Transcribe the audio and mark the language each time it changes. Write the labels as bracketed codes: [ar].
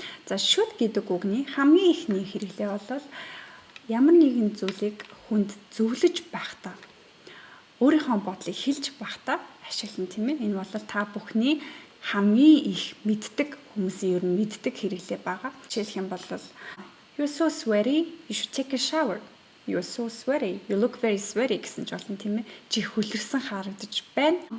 [mn] За should гэдэг үгний хамгийн ихний хэрэглээ бол ямар нэгэн зүйлийг хүнд зөвлөж байхдаа өөрийнхөө бодлыг хэлж байхдаа ашиглана тийм ээ. Энэ бол та бүхний хамгийн их мэддэг хүмүүсийн ер нь мэддэг хэрэглээ байгаа. Жишээлх юм бол [en] You're so sweaty, you should take a shower. You're so sweaty, you look very sweaty [mn] гэсэн ч болно тийм ээ. Чи хөлөрсөн харагдаж байна.